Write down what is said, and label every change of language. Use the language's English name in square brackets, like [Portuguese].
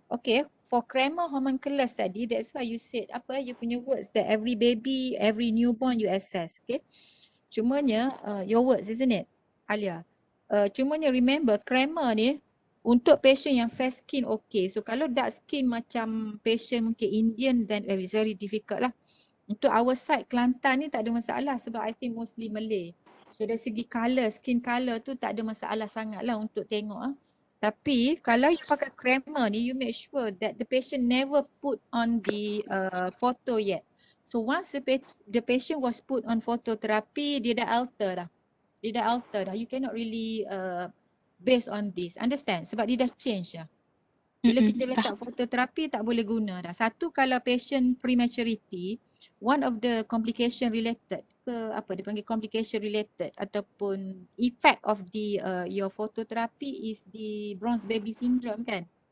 [English] Okay, for Kramer homunculus [Malay] tadi, [English] that's why you said [Malay] apa you punya [English] words that every baby, every newborn you assess. Okay. [Malay] Cumanya [English] your words isn't it, [Malay] Alia? Cumanya [English] remember [Malay] Kramer ni untuk patient yang [English] fair skin okay. So [Malay] kalau [English] dark skin [Malay] macam [English] patient [Malay] mungkin [English] Indian, then it's very difficult [Malay] lah. Untuk [English] our side [Malay] Kelantan ni tak ada masalah sebab [English] I think mostly Malay. [Malay] So dari segi [English] colour, skin colour [Malay] tu tak ada masalah sangat lah untuk tengok ah. Tapi kalau you pakai Kramer ni, [English] you make sure that the patient never put on the photo yet. So once the patient was put on phototherapy, [Malay] dia dah alter dah. Dia dah alter dah. [English] You cannot really based on this. Understand? [Malay] Sebab dia dah change dah. Bila kita letak fototerapi tak boleh guna dah. Satu, kalau [English] patient prematurity, one of the complication related [Malay] ke apa dia panggil [English] complication related [Malay] ataupun [English] effect of the your phototherapy is the bronze baby syndrome [Malay] kan?